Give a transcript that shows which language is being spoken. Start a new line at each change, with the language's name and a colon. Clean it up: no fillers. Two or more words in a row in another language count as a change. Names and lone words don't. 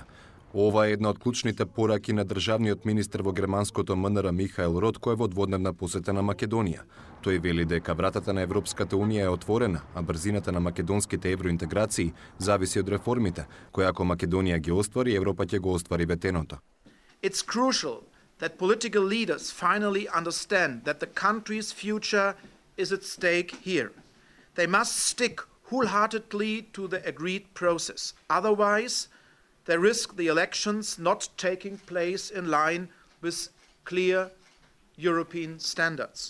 Macedonian: Ова е една од клучните пораки на државниот министер во германското МНР Михаел Рот, кој е во дводневна посета на Македонија. Тој вели дека вратата на Европската Унија е отворена, а брзината на македонските евроинтеграции зависи од реформите, кои ако Македонија ги оствари, Европа ќе го оствари ветеното.
English: It's crucial that political leaders finally understand that the country's future is at stake here. They must stick wholeheartedly to the agreed process. Otherwise, they risk the elections not taking place in line with clear European standards.